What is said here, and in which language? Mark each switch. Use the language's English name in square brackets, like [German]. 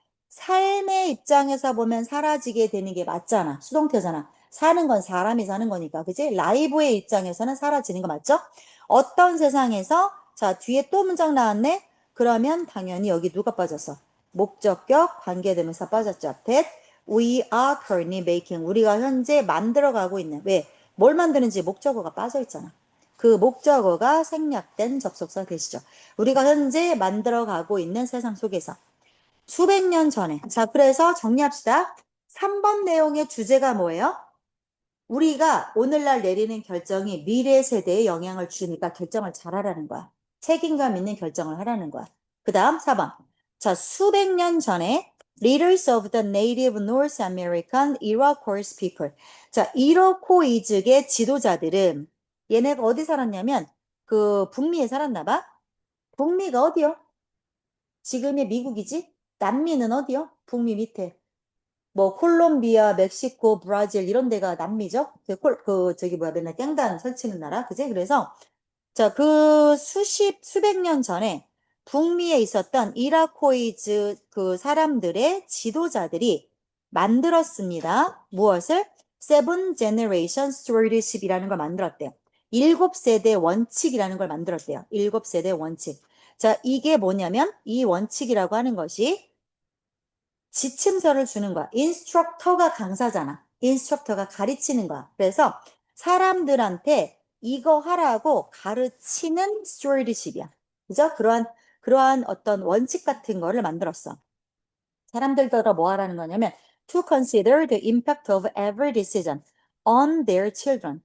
[Korean] 삶의 입장에서 보면 사라지게 되는 게 맞잖아. 수동태잖아. 사는 건 사람이 사는 거니까. 그지? 라이브의 입장에서는 사라지는 거 맞죠? 어떤 세상에서, 자, 뒤에 또 문장 나왔네? 그러면 당연히 여기 누가 빠졌어? 목적격, 관계대명사 빠졌죠. [English] That we are currently making. [Korean] 우리가 현재 만들어가고 있는. 왜? 뭘 만드는지 목적어가 빠져있잖아. 그 목적어가 생략된 접속사 되시죠. 우리가 현재 만들어가고 있는 세상 속에서. 수백 년 전에. 자, 그래서 정리합시다. 3번 내용의 주제가 뭐예요? 우리가 오늘날 내리는 결정이 미래 세대에 영향을 주니까 결정을 잘하라는 거야. 책임감 있는 결정을 하라는 거야. 그 다음 4번. 자, 수백 년 전에 [English] Leaders of the Native North American Iroquois people. [Korean] 자, 이로코이족의 지도자들은 얘네가 어디 살았냐면 그 북미에 살았나 봐. 북미가 어디요? 지금의 미국이지? 남미는 어디요? 북미 밑에. 뭐 콜롬비아, 멕시코, 브라질 이런 데가 남미죠. 저기 뭐야 맨날 깽단 설치는 나라, 그지? 그래서 자, 그 수백 년 전에 북미에 있었던 이라코이즈 그 사람들의 지도자들이 만들었습니다. 무엇을? Seven Generation Stewardship이라는 걸 만들었대요. 7세대 원칙이라는 걸 만들었대요. 7세대 원칙. 자, 이게 뭐냐면 이 원칙이라고 하는 것이 지침서를 주는 거야. 인스트럭터가 강사잖아. 인스트럭터가 가르치는 거야. 그래서 사람들한테 이거 하라고 가르치는 스튜어디십이야. 그죠? 그러한 어떤 원칙 같은 거를 만들었어. 사람들더러 뭐 하라는 거냐면 [English] to consider the impact of every decision on their children.